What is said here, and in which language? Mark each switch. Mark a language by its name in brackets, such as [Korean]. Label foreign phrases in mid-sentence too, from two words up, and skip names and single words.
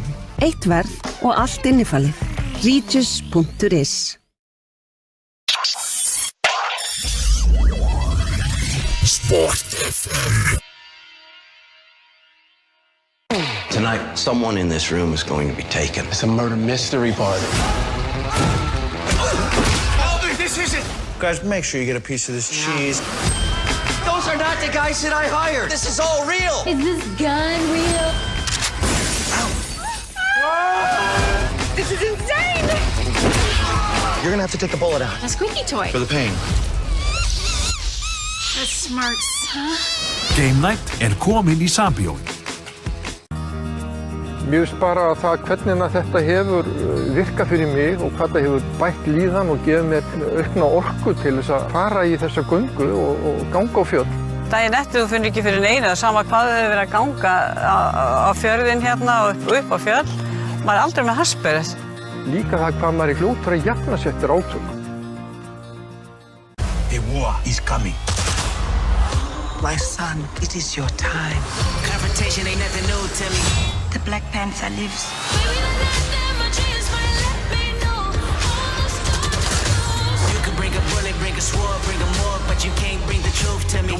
[Icelandic] Eitt verð og allt innifalið. Regis.is. Sport FM. [English] Tonight, someone in this room is going to be taken. It's a murder mystery party. Oh, this isn't! Guys, make sure you get a piece of this cheese. Those are not the guys that I hired. This is all real. Is this gun real? This is insane! You're gonna have to take the bullet out. A squeaky toy. For the pain. The smarts, huh? Game Night [Icelandic] komin í sambíói. Mér finnst bara að það hvernig þetta hefur virkað fyrir mig og hvað það hefur bætt líðan og gefið mér aukna orku til þess að fara í þessa göngu og ganga á fjöll. Daginn eftir þú finnur ekki fyrir neina, sama hvað þau hefur verið að ganga á fjörðin hérna og upp á fjöll. Maður er aldrei með hassberið. Líka það hvað maður er fljótur að jafna sér eftir átök. [English] A war is coming. My son, it is your time. Confrontation ain't nothing new to me. The Black Panther lives. You can bring a bullet, bring a sword, bring a morgue, but you can't bring the truth to me.